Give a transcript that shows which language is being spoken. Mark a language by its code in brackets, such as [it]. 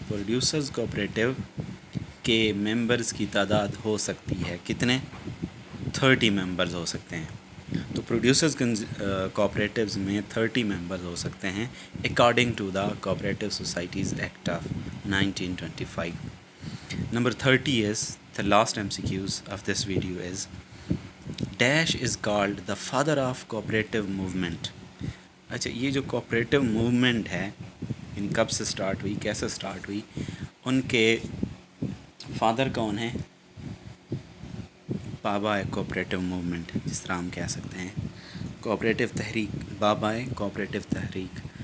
[ur] Producers cooperative کے members کی تعداد ہو سکتی ہے کتنے؟ 30 ممبرز ہو سکتے ہیں. تو پروڈیوسرز کوآپریٹیوز میں 30 ممبرز ہو سکتے ہیں [en] According to the cooperative societies act of 1925. Number 30 is the last MCQs of this video is dash is called the father of cooperative movement. [ur] اچھا، یہ جو کوآپریٹیو موومنٹ ہے ان کب سے سٹارٹ ہوئی، کیسے سٹارٹ ہوئی، ان کے فادر کون ہیں؟ بابا ہے کوآپریٹیو موومنٹ، جس طرح ہم کہہ سکتے ہیں کوآپریٹیو تحریک. بابا ہے کوآپریٹیو تحریک.